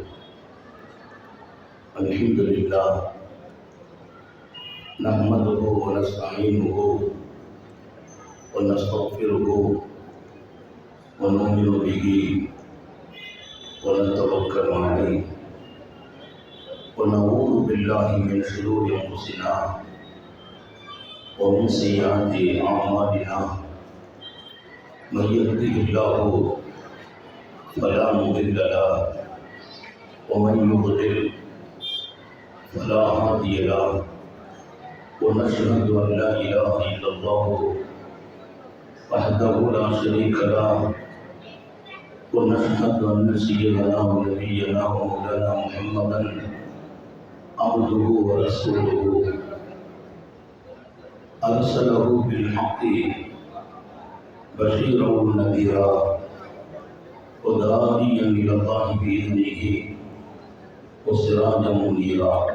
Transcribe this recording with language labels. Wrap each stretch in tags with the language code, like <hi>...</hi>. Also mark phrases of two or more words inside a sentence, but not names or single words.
<ar>الحمد لله نحمده ونستعينه ونستغفره ونؤمن به ونتوكل عليه ونعوذ بالله من شرور أنفسنا ومن سيئات أعمالنا. من يهده الله فلا مضل له ومن يضلل فلا هادي له ونشهد ان لا اله الا الله وحده لا شريك له ونشهد ان سيدنا ونبينا ومولانا محمدا عبده ورسوله ارسله بالحق بشيرا ونذيرا وداعيا الى الله باذنه وسراجا منيرا.</ar>